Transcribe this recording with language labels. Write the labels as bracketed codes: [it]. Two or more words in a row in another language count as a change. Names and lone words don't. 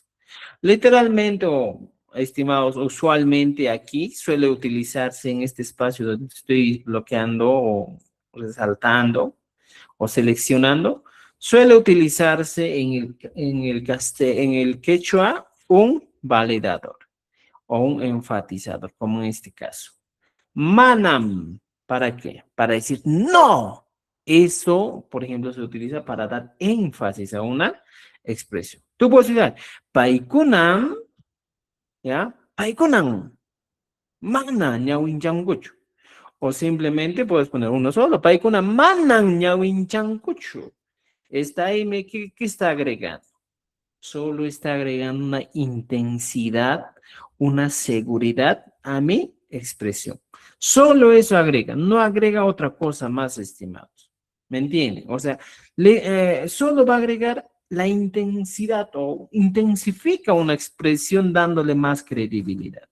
[es] Literalmente, o estimados, usualmente aquí suele utilizarse en este espacio donde estoy bloqueando o resaltando o seleccionando, suele utilizarse en el quechua un validador o un enfatizador, como en este caso. Manam, ¿para qué? Para decir no. Eso, por ejemplo, se utiliza para dar énfasis a una expresión. Tú puedes decir, [qu] paikunam, ¿ya? Paikunam, mana ñawinchankuchu. O simplemente puedes poner uno solo, paikunam manan ñawinchankuchu. [es] Está ahí, ¿qué está agregando? Solo está agregando una intensidad, una seguridad a mi expresión. Solo eso agrega, no agrega otra cosa más, estimados. ¿Me entienden? O sea, solo va a agregar la intensidad o intensifica una expresión dándole más credibilidad.